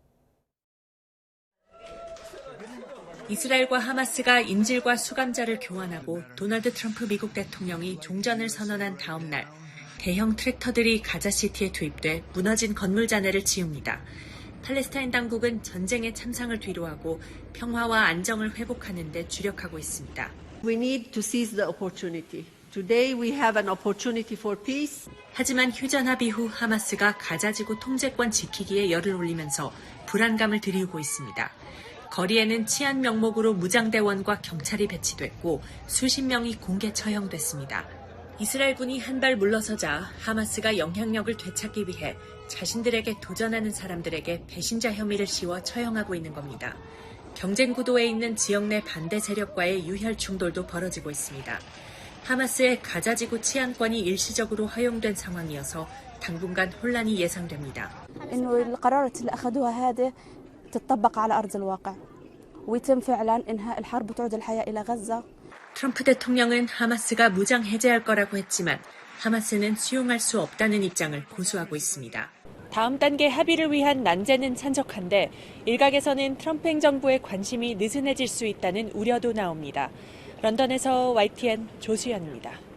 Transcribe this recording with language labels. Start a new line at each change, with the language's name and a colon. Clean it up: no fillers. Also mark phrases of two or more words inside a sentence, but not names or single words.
Korean: 이스라엘과 하마스가 인질과 수감자를 교환하고 도널드 트럼프 미국 대통령이 종전을 선언한 다음 날 대형 트랙터들이 가자시티에 투입돼 무너진 건물 잔해를 치웁니다. 팔레스타인 당국은 전쟁의 참상을 뒤로하고 평화와 안정을 회복하는 데 주력하고 있습니다.
English: We need to seize the opportunity. Today we have an opportunity for peace.
Korean: 하지만 휴전 합의 후 하마스가 가자지구 통제권 지키기에 열을 올리면서 불안감을 들이우고 있습니다. 거리에는 치안 명목으로 무장대원과 경찰이 배치됐고 수십 명이 공개 처형됐습니다. 이스라엘군이 한 발 물러서자 하마스가 영향력을 되찾기 위해 자신들에게 도전하는 사람들에게 배신자 혐의를 씌워 처형하고 있는 겁니다. 경쟁 구도에 있는 지역 내 반대 세력과의 유혈 충돌도 벌어지고 있습니다. 하마스의 가자지구 치안권이 일시적으로 허용된 상황이어서 당분간 혼란이 예상됩니다.
Arabic: القرارات اللي أخذوها هذه تطبق على أرض الواقع ويتم فعلا إنهاء الحرب وتعود الحياة إلى غزة.
Korean: 트럼프 대통령은 하마스가 무장 해제할 거라고 했지만 하마스는 수용할 수 없다는 입장을 고수하고 있습니다. 다음 단계 합의를 위한 난제는 산적한데 일각에서는 트럼프 행정부의 관심이 느슨해질 수 있다는 우려도 나옵니다. 런던에서 YTN 조수연입니다.